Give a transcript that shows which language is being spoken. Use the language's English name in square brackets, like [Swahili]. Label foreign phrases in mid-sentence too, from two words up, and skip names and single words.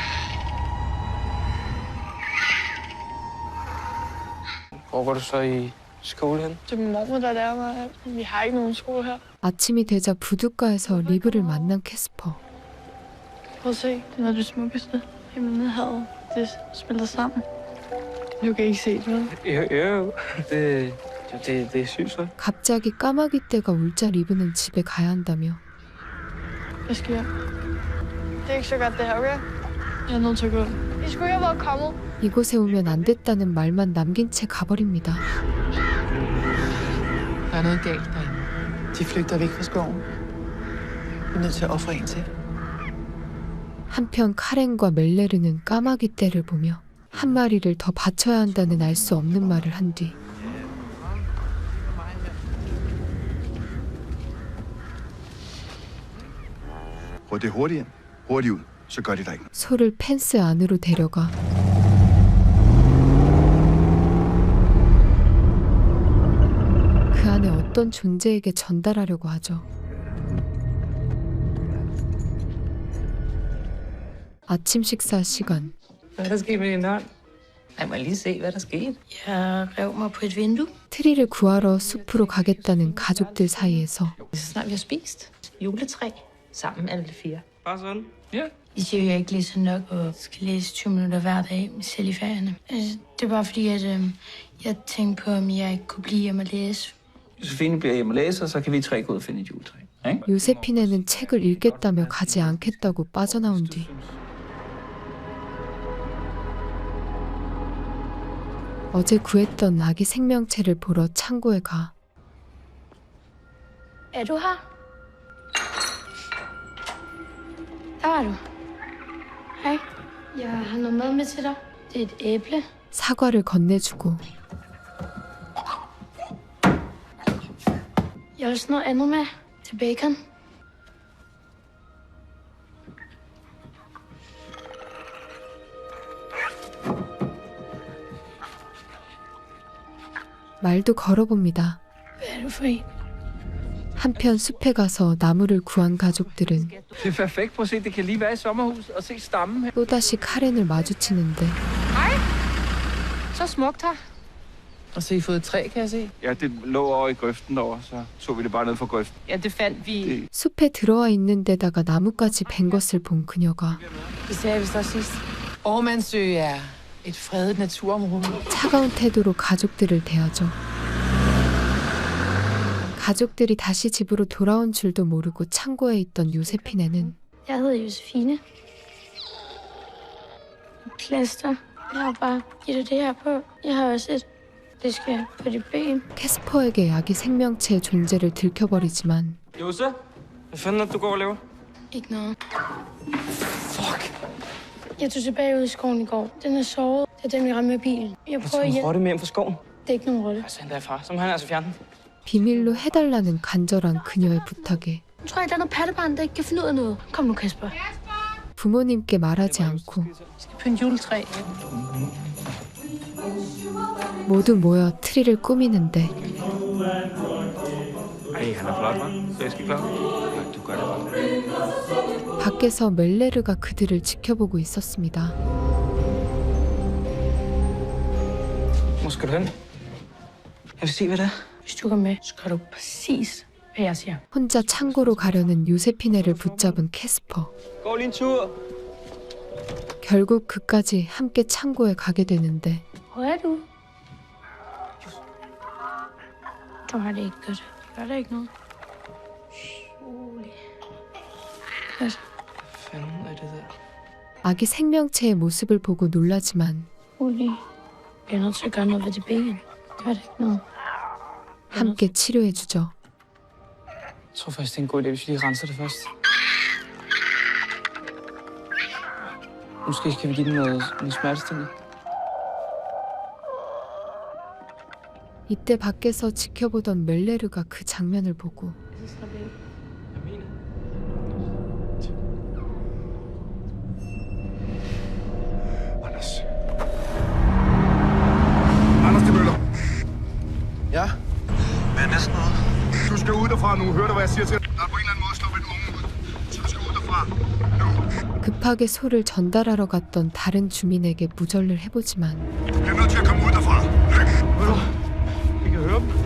[Danish] Hvor går du så i skole hen? Det er min mormor, der lærer mig alt. Vi har ikke nogen skole her. [Korean] 아침이 되자 부둣가에서 리브를 만난 캐스퍼. [Danish] Prøv at se. Det er noget af det smukkeste. Himlen og havet. Det smelter sammen. Du kan ikke se det, vel? Jo. Det er sygt så. [Korean] 갑자기 까마귀 떼가 울자 리브는 집에 가야 한다며 [Danish] Hvad sker? Det er ikke så godt, det her, okay? Jeg er nødt til at gå. I skulle ikke have været kommet. [Korean] 이곳에 오면 안 됐다는 말만 남긴 채 가버립니다. [Danish] Der er noget galt derinde. De flygter væk fra skoven. Vi er nødt til at ofre en til. [Korean] 한편 카렌과 멜레르는 까마귀 떼를 보며 한 마리를 더 바쳐야 한다는 알 수 없는 말을 한 뒤 [Danish] Prøv det hurtigt hjem. Hurtigt ud, så gør de dig ikke. [Korean] 소를 펜스 안으로 데려가 그 안에 어떤 존재에게 전달하려고 하죠. 아침 식사 시간. [Danish] Hvad er der sket med din hånd? Jeg må lige se, hvad der skete. Jeg rev mig på et vindue. [Korean] 트리를 구하러 숲으로 가겠다는 가족들 사이에서 [Danish] Så snart vi har spist juletræ sammen alle fire. Bare sådan? Ja. De siger jo, jeg ikke læser nok og skal læse 20 minutter hver dag, selv i ferierne. Altså, det er bare fordi, at jeg tænkte på, om jeg ikke kunne blive hjemme og læse. Josefine bliver hjemme og læser, så kan vi tre gå ud og finde et juletræ. Ikke? [Korean] 요세피네는 책을 읽겠다며 가지 않겠다고 빠져나온 뒤 어제 구했던 아기 생명체를 보러 창고에 가 [Danish] Er du her? Der er du. Hej. Jeg har noget mad med til dig. Det er et æble. [Korean] 사과를 건네주고 [Danish] Jeg har også noget andet med til bacon. [Korean] 말도 걸어봅니다. [Danish] Hvad er du for en? [Korean] 한편 숲에 가서 나무를 구한 가족들은 [Danish] Det er perfekt. Prøv at se, det kan lige være i sommerhus og se stammen her. [Korean] 또다시 카렌을 마주치는데 [Danish] Så smukt her. Og så I fået et træ, kan jeg se. Ja, det lå over i grøften derovre, så vi det bare ned fra grøften. Ja, det fandt vi. [Korean] 숲에 들어와 있는 데다가 나무까지 벤 것을 본 그녀가 [Danish] Det sagde jeg vist også sidst. Årmandsø er et fredet naturområde. [Korean] 차가운 태도로 가족들을 대하죠. 가족들이 다시 집으로 돌아온 줄도 모르고 창고에 있던 요세피네는 [Danish] Jeg hedder Josefine. Plaster. Jeg har bare givet dig det her på. Jeg har også et. Det skal på dit ben. [Korean] 캐스퍼에게 아기 생명체의 존재를 들켜버리지만 [Danish] Jose, hvad fanden er det, du går og laver? Ikke noget. Fuck. Jeg tog tilbage ud i skoven i går. Den er såret. Det er den, vi ramte med bilen. Jeg prøver at hjælpe. Rotte med hjem fra skoven. Det er ikke nogen rotte. Hvad sender derfra? Så må han altså fjerne den. [Korean] 비밀로 해달라는 간절한 그녀의 부탁에 [Danish] Nu tror jeg, der er noget pattebarn, der ikke kan finde ud af noget. Kom nu, Kasper. [Korean] 부모님께 말하지 않고 [Danish] Vi skal pynte juletræ. [Korean] 모두 모여 트리를 꾸미는데 [Danish] Ej, han er flot, hva'? Så jeg skal klar. Ja, du gør det godt. [Korean] 밖에서 멜레르가 그들을 지켜보고 있었습니다. [Danish] Hvor skal du hen? Jeg vil se, hvad det er. Hvis du går med, så gør du præcis, hvad jeg siger. [Korean] 혼자 창고로 가려는 요세피네를 붙잡은 캐스퍼. [Danish] Gå lige en tur. [Korean] 결국 그까지 함께 창고에 가게 되는데 [Danish] Hvor er du? Du har det ikke godt. Gør det ikke noget? Rolig. Hvad fanden er det der? [Korean] 아기 생명체의 모습을 보고 놀라지만 [Danish] Rolig. Jeg er nødt til at gøre noget ved dit ben. Gør det ikke noget? [Korean] 함께 치료해주죠. [Danish] Jeg tror faktisk, det er en god idé, hvis vi lige renser det først. Måske skal vi give den noget smertestillende. [Korean] 이때 밖에서 지켜보던 멜레르가 그 장면을 보고 [Danish] Anders. Anders de Møller. Ja? Hvad er næsten noget? Du skal ud derfra nu. Hør du, hvad jeg siger til dig? Der er på en eller anden måde sluppet en unge ud. Så du skal ud derfra. Nu. [Korean] 급하게 소를 전달하러 갔던 다른 주민에게 무전을 해보지만 [Danish] Du bliver nødt til at komme ud derfra. Vi kan høre